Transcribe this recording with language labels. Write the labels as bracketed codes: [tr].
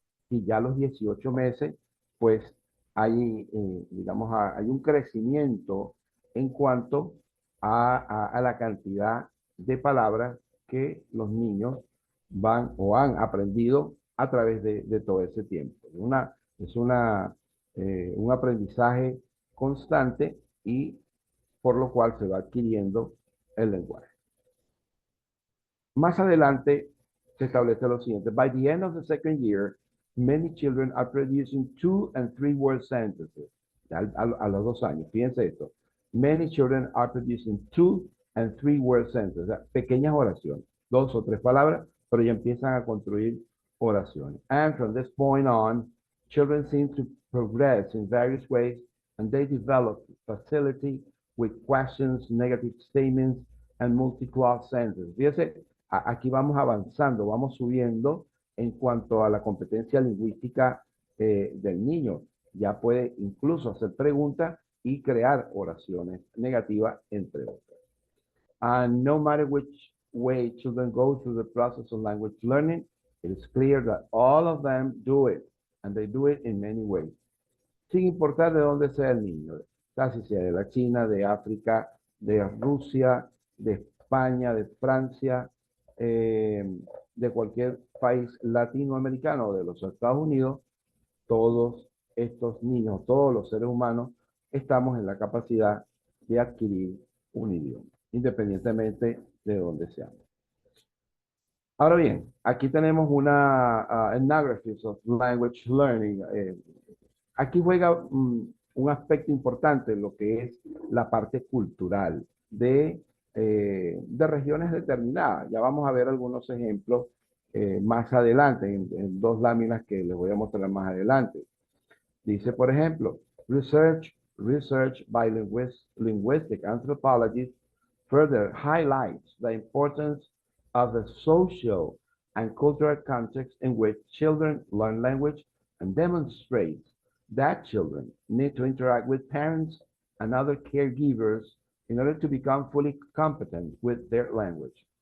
[es] Y ya a los 18 meses, pues hay, digamos, hay un crecimiento en cuanto a la cantidad de palabras que los niños van o han aprendido a través de todo ese tiempo. Un aprendizaje constante y por lo cual se va adquiriendo el lenguaje. Más adelante se establece lo siguiente. [en] By the end of the second year, many children are producing 2 and 3 word sentences. [es] A los 2 años, fíjense esto. [en] Many children are producing 2 and 3 word sentences. [es] O sea, pequeñas oraciones, 2 o 3 palabras, pero ya empiezan a construir oraciones. [en] And from this point on, children seem to progress in various ways, and they develop facility with questions, negative statements, and multi-clause sentences. [es] Fíjense, aquí vamos avanzando, vamos subiendo en cuanto a la competencia lingüística del niño. Ya puede incluso hacer preguntas y crear oraciones negativas, entre otras. [en] And no matter which way children go through the process of language learning, it is clear that all of them do it, and they do it in many ways. [es] Sin importar de dónde sea el niño, casi sea de la China, de África, de Rusia, de España, de Francia, de cualquier país latinoamericano o de los Estados Unidos, todos estos niños, todos los seres humanos, estamos en la capacidad de adquirir un idioma, independientemente de dónde seamos. Ahora bien, aquí tenemos una Ethnographies of Language Learning. Aquí juega un aspecto importante, lo que es la parte cultural de regiones determinadas. Ya vamos a ver algunos ejemplos más adelante, en 2 láminas que les voy a mostrar más adelante. Dice, por ejemplo, [en] research by linguistic anthropologists further highlights the importance of the social and cultural context in which children learn language and demonstrates that children need to interact with parents and other caregivers in order to become fully competent with their language.